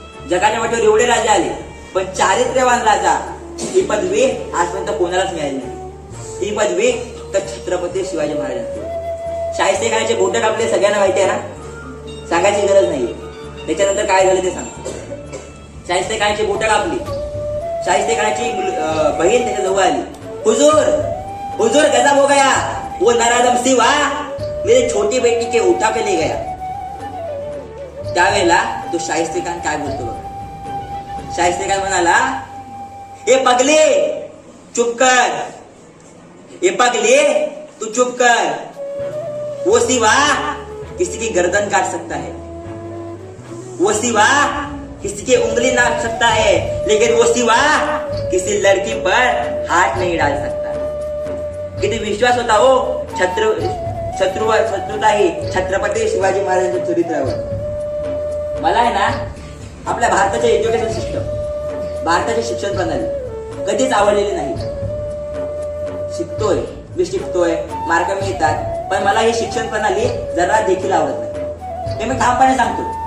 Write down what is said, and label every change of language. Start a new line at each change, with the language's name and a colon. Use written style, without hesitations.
Marathi: जगाच्या पाठीवर एवढे राजे आले, पण चारित्र्यवान राजा ही पदवी आजपर्यंत कोणालाच मिळाली नाही. ही पदवी फक्त छत्रपती शिवाजी महाराजांची. शाहिस्ते खानाचे बोट कापले सगळ्यांना माहिती आहे ना, सांगायची गरज नाहीये. त्याच्यानंतर काय झालं ते सांगतो. शाहिस्ते खानाची बोट कापली. शाहिस्ते खानाची बहीण त्याच्या जवळ आली.
Hindi: हुजूर, हुजूर गजब हो गया, वो नराधम सिवा मेरी छोटी बेटी के उठा के ले गया.
Marathi: त्यावेळेला तो शाहिस्ते खान काय बोलतो बघा. शाहिस्ते खान म्हणाला,
Hindi: ए पगले चुप कर, ए पगले तू चुप कर. वो सिवा किसी की गर्दन काट सकता है, वो सिवा किसी की उंगली नाप सकता है, लेकिन वो सिवा किसी लड़की पर हाथ नहीं डाल सकता.
Marathi: किती विश्वास होता हो शत्रुता ही छत्रपती शिवाजी महाराजांच्या चरित्रावर. मला आहे ना आपल्या भारताचे एज्युकेशन सिस्टम, भारताची शिक्षण प्रणाली कधीच आवडलेली नाही. शिकतोय, मी शिकतोय, मार्क मिळतात, पण मला ही शिक्षण प्रणाली जरा देखील आवडत नाही. हे मी ठामपणे सांगतो.